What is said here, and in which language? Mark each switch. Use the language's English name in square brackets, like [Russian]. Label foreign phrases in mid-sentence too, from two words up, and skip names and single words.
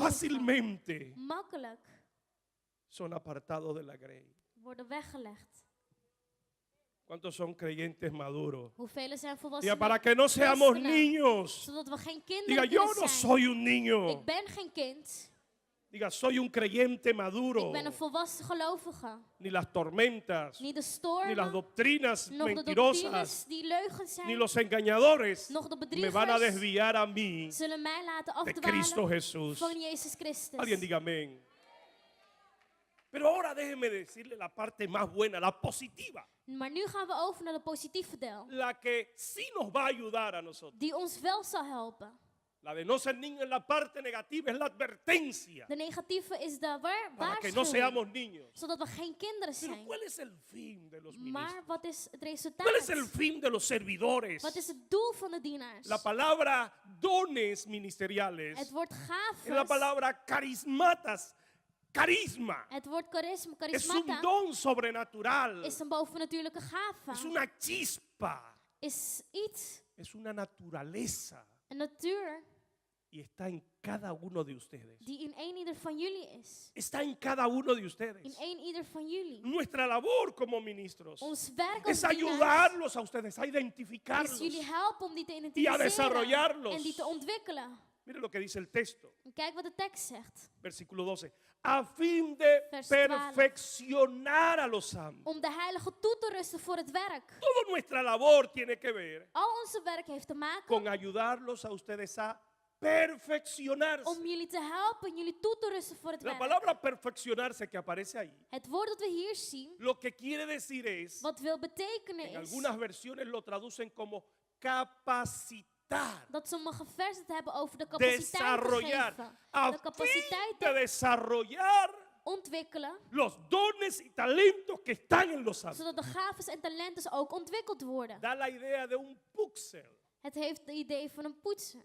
[Spanish] Fácilmente [Dutch] Makkelijk [Spanish] son apartados de la grey. [Dutch] worden weggelegd. [Spanish] ¿Cuántos son creyentes maduros? [Dutch] Hoeveel zijn [Spanish] Diga, [Dutch] volwassenen? [Spanish] para que no seamos [Dutch] christenen, [Spanish] niños. [Dutch] Zodat we geen [Spanish] Diga, [Dutch] kinderen [Spanish] yo [Dutch] kunnen [Spanish] no [Dutch] zijn. [Spanish] soy un niño. [Dutch] Ik ben geen kind. [Spanish] Diga, soy un creyente maduro. [Dutch] Ik ben een volwassen gelovige. [Spanish] Ni las tormentas, [Dutch] Niet de [Spanish] ni las [Dutch] stormen, [Spanish] doctrinas [Dutch] nog de [Spanish] mentirosas, [Dutch] doctrines die leugens [Spanish] ni [Dutch] zijn, [Spanish] los engañadores [Dutch] nog de [Spanish] me van a [Dutch] bedriegers [Spanish] desviar a mí [Dutch] zullen mij laten [Spanish] de Cristo [Dutch] afdwalen [Spanish] Jesús. [Dutch] van Jezus Christus. [Spanish] Alguien diga amén. Pero ahora déjeme decirle la parte más buena, la positiva, [Dutch] Maar nu gaan we over naar de positieve deel, [Spanish] la que sí nos va a ayudar a nosotros. [Dutch] die ons wel zal helpen. [Spanish] La de no ser niño en la parte negativa es la advertencia [Dutch] De negatieve is de [Spanish] para que no [Dutch] waarschuwing, [Spanish] seamos niños. [Dutch] zodat we geen kinderen [Spanish] Pero [Dutch] zijn. [Spanish] ¿cuál es el fin de los ministros? [Dutch] Maar wat is het resultaat? [Spanish] ¿Cuál es el fin de los servidores? [Dutch] Wat is het doel van de dienaars? [Spanish] La palabra dones ministeriales [Dutch] Het woord [Spanish] es la [Dutch] gaven, [Spanish] palabra carismatas, carisma. [Dutch] het woord [Spanish] Es un [Dutch] charismata, [Spanish] don sobrenatural. [Dutch] is een bovennatuurlijke [Spanish] Es [Dutch] gave. [Spanish] una chispa. [Dutch] Is iets, [Spanish] Es una naturaleza. [Dutch] een natuur, [Spanish] Y está en cada uno de ustedes. [Dutch] die in een ieder van jullie is. [Spanish] Está en cada uno de [Dutch] In [Spanish] ustedes. [Dutch] een ieder van jullie. [Spanish] Nuestra labor como ministros [Dutch] Ons werk als [Spanish] es [Dutch] dienaars [Spanish] ayudarlos a ustedes a [Dutch] is [Spanish] identificarlos. [Dutch] jullie helpen om die te [Spanish] Y a [Dutch] identificeren [Spanish] desarrollarlos. [Dutch] en die te ontwikkelen. [Spanish] Mire lo que dice el texto, [Dutch] En kijk wat de tekst zegt. [Spanish] versículo 12. A fin de [Dutch] Vers 12. [Spanish] perfeccionar a los santos. [Dutch] Om de heilige toe te rusten voor het werk. [Spanish] Toda nuestra labor tiene que ver [Dutch] Al onze werk heeft te maken [Spanish] con ayudarlos a ustedes a perfeccionarse. [Dutch] om jullie te helpen, jullie toe te rusten voor het [Spanish] La [Dutch] werk. [Spanish] palabra perfeccionarse que aparece ahí, [Dutch] Het woord dat we hier zien, [Spanish] lo que quiere decir es, [Dutch] wat wil betekenen [Spanish] en [Dutch] is [Spanish] algunas versiones lo traducen como capacitar, [Dutch] dat sommige versen het hebben over de capaciteit te [Spanish] desarrollar, [Dutch] geven. [Spanish] a [Dutch] De [Spanish] fin [Dutch] capaciteit [Spanish] de [Dutch] te [Spanish] desarrollar [Dutch] ontwikkelen, [Spanish] los dones y talentos que están en los santos. [Dutch] zodat de gaves en talenten ook ontwikkeld worden. [Spanish] Da la idea de un púxel, [Dutch] Het heeft het idee van een poetsen.